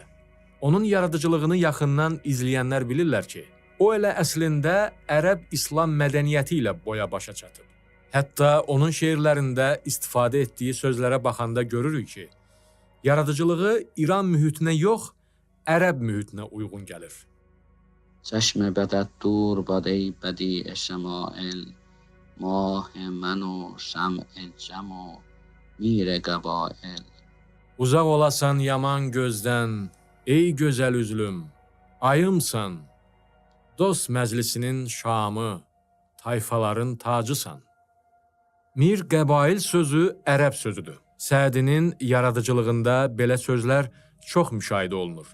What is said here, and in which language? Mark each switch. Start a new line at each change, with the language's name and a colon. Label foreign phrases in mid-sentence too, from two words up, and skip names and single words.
Azerbaijani: Onun yaradıcılığını yaxından izləyənlər bilirlər ki, o elə əslində ərəb-İslam mədəniyyəti ilə boya-başa çatıb. Hətta onun şeirlərində istifadə etdiyi sözlərə baxanda görürük ki, yaradıcılığı İran mühitinə yox, ərəb mühitinə uyğun gəlir.
Persian: چشم بدت دور باد ای بدیع شمایل ماه من و شمع جم و میر قبایل.
Azerbaijani: Uzaq olasan yaman gözdən, ey gözəl üzlüm, ayımsan, dost məclisinin şamı, tayfaların tacısan. Mir qəbail sözü ərəb sözüdür. Sədinin yaradıcılığında belə sözlər çox müşahidə olunur.